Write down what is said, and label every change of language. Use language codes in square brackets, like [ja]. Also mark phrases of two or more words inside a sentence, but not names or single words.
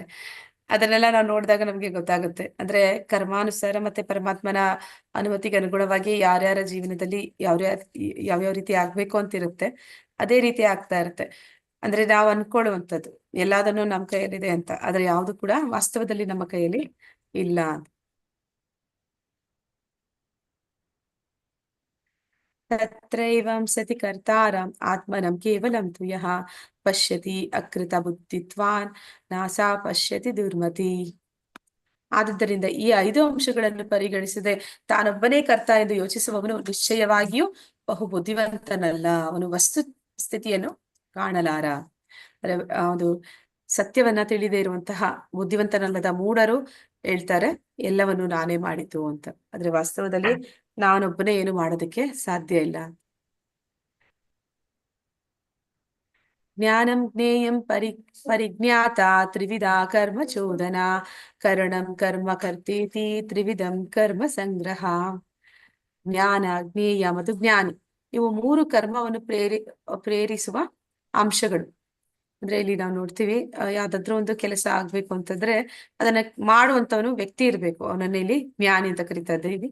[kn] ಅದನ್ನೆಲ್ಲ ನಾವು ನೋಡಿದಾಗ ನಮ್ಗೆ ಗೊತ್ತಾಗುತ್ತೆ. ಅಂದ್ರೆ ಕರ್ಮಾನುಸಾರ ಮತ್ತೆ ಪರಮಾತ್ಮನ ಅನುಮತಿಗೆ ಅನುಗುಣವಾಗಿ ಯಾರ್ಯಾರ ಜೀವನದಲ್ಲಿ ಯಾವ್ಯಾವ ರೀತಿ ಆಗ್ಬೇಕು ಅಂತ ಇರುತ್ತೆ, ಅದೇ ರೀತಿ ಆಗ್ತಾ ಇರುತ್ತೆ. ಅಂದ್ರೆ ನಾವು ಅನ್ಕೊಳ್ಳುವಂಥದ್ದು ಎಲ್ಲದನ್ನು ನಮ್ಮ ಕೈಯಲ್ಲಿದೆ ಅಂತ, ಆದ್ರೆ ಯಾವುದು ಕೂಡ ವಾಸ್ತವದಲ್ಲಿ ನಮ್ಮ ಕೈಯಲ್ಲಿ ಇಲ್ಲ ಅಂತ. [sa] ತತ್ರೈವಂ ಸತಿ ಕರ್ತಾರಂ ಆತ್ಮನಂ ಕೇವಲಂ ತು ಯಃ ಪಶ್ಯತಿ ಅಕೃತ ಬುದ್ಧಿತ್ವಾನ್ ನಾಸಾ ಪಶ್ಯತಿ ದುರ್ಮತಿ. [kn] ಆದುದರಿಂದ ಈ 5 ಅಂಶಗಳನ್ನು ಪರಿಗಣಿಸದೆ ತಾನೊಬ್ಬನೇ ಕರ್ತ ಎಂದು ಯೋಚಿಸುವವನು ನಿಶ್ಚಯವಾಗಿಯೂ ಬಹು ಬುದ್ಧಿವಂತನಲ್ಲ, ಅವನು ವಸ್ತು ಸ್ಥಿತಿಯನ್ನು ಕಾಣಲಾರ. ಅದು ಸತ್ಯವನ್ನ ತಿಳಿದೇ ಇರುವಂತಹ ಬುದ್ಧಿವಂತನಲ್ಲದ ಮೂಢರು ಹೇಳ್ತಾರೆ ಎಲ್ಲವನ್ನು ನಾನೇ ಮಾಡಿದ್ದು ಅಂತ. ಆದ್ರೆ ವಾಸ್ತವದಲ್ಲಿ ನಾನೊಬ್ಬನೇ ಏನು ಮಾಡೋದಕ್ಕೆ ಸಾಧ್ಯ ಇಲ್ಲ. [sa] ಜ್ಞಾನಂ ಜ್ಞೇಯಂ ಪರಿಜ್ಞಾತ ತ್ರಿವಿಧ ಕರ್ಮ ಚೋದನ ಕರಣಂ ಕರ್ಮ ಕರ್ತೇತಿ ತ್ರಿವಿಧಂ ಕರ್ಮ ಸಂಗ್ರಹ. [kn] ಜ್ಞಾನ, ಜ್ಞೇಯ ಮತ್ತು ಜ್ಞಾನಿ ಇವು 3 ಕರ್ಮವನ್ನು ಪ್ರೇರಿಸುವ ಅಂಶಗಳು. ಅಂದ್ರೆ ಇಲ್ಲಿ ನಾವು ನೋಡ್ತೀವಿ ಯಾವ್ದಾದ್ರು ಒಂದು ಕೆಲಸ ಆಗ್ಬೇಕು ಅಂತಂದ್ರೆ ಅದನ್ನ ಮಾಡುವಂತವನು ವ್ಯಕ್ತಿ ಇರ್ಬೇಕು, ಅವನನ್ನ ಇಲ್ಲಿ ಜ್ಞಾನಿ ಅಂತ ಕರಿತಾ ಇದ್ದೀವಿ.